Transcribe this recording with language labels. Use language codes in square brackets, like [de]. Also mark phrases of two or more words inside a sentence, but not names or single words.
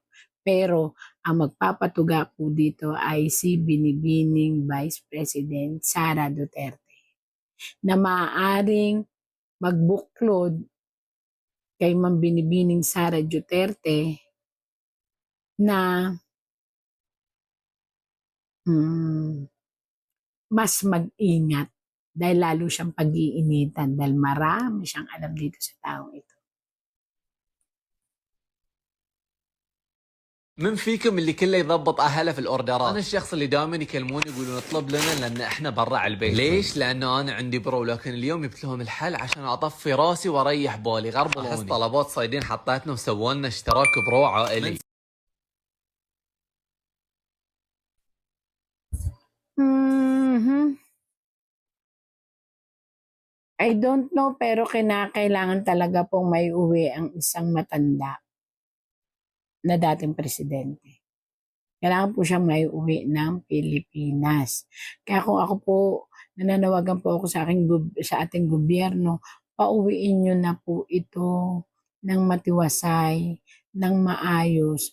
[tl] Pero ang magpapatuga po dito ay si binibining Vice President Sara Duterte na maaaring magbuklod kay Ma'am Binibining Sara Duterte na mas mag-ingat dahil lalo siyang pag-iinitan dahil marami siyang alam dito sa taong ito. [ar] من فيكم اللي كله يضبط اهله في الاوردرات؟ انا الشخص اللي دائما يكلموني يقولون اطلب لنا لان احنا برا على البيت. ليش؟ لانه انا عندي برو، لكن اليوم جبت لهم الحل عشان اطفي راسي واريح بالي. غربلوني. احس طلبات صيدين حطيتنا وسووا لنا اشتراك برو عائلي. [en] I don't know, [tl] pero kinakailangan talaga pong may uwi ang isang matanda na dating presidente. Kailangan po siyang may uwi ng Pilipinas. Kaya kung ako po, nananawagan po ako sa ating gobyerno, pauwiin nyo na po ito ng matiwasay, ng maayos.